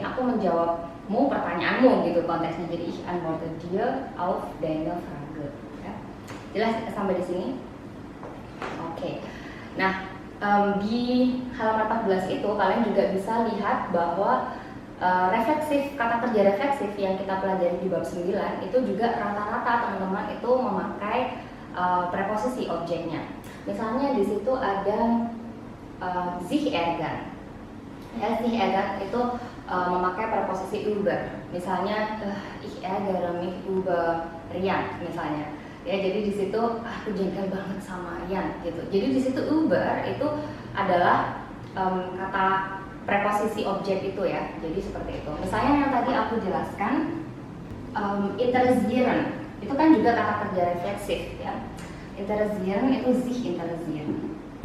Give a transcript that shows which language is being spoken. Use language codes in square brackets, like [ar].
[id] Aku menjawabmu pertanyaanmu gitu konteksnya. [de] Jadi ich antworte dir auf deine Frage. [id] Ya. Jelas sampai di sini? Oke. Nah, di halaman 14 itu kalian juga bisa lihat bahwa refleksif, kata kerja refleksif yang kita pelajari di bab 9 itu juga rata-rata teman-teman itu memakai preposisi objeknya. Misalnya di situ ada sich ärgern. Ya, sich ärgern itu memakai preposisi über. Misalnya [de] ich ärgere mich über Rian [id] misalnya. Ya, jadi di situ aku jengkel banget sama Rian gitu. Jadi di situ über itu adalah kata preposisi objek itu ya. Jadi seperti itu. Misalnya yang tadi aku jelaskan interessieren itu kan juga kata kerja refleksif ya. Interessieren itu sich interessieren.